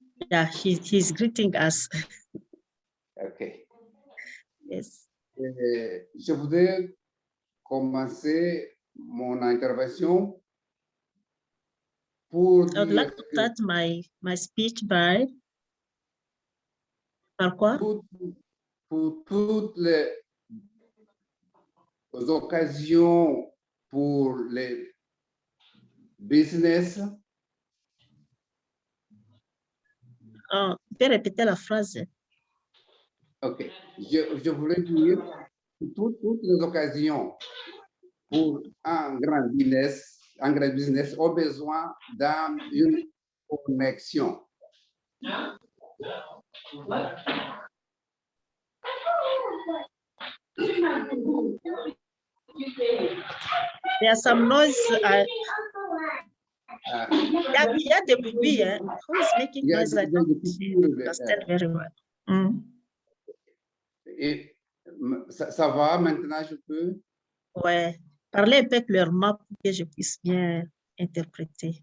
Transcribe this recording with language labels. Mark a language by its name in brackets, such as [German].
[English] Yeah, he's greeting us. Okay. Yes. [French] Je voudrais commencer mon intervention pour [English] I would [French] dire [English] like to start my speech by [French] quoi? Pour toutes les occasions pour les business. Tu peux répéter la phrase? Ok. Je voulais dire que toutes les occasions pour un grand business ont besoin d'une connexion. [English] There's some noise. [French] Il y a des bruits. [English] Who is making noise? I don't understand very well. [French] Et ça va maintenant, je peux? Ouais. Parlez un peu clairement pour que je puisse bien interpréter.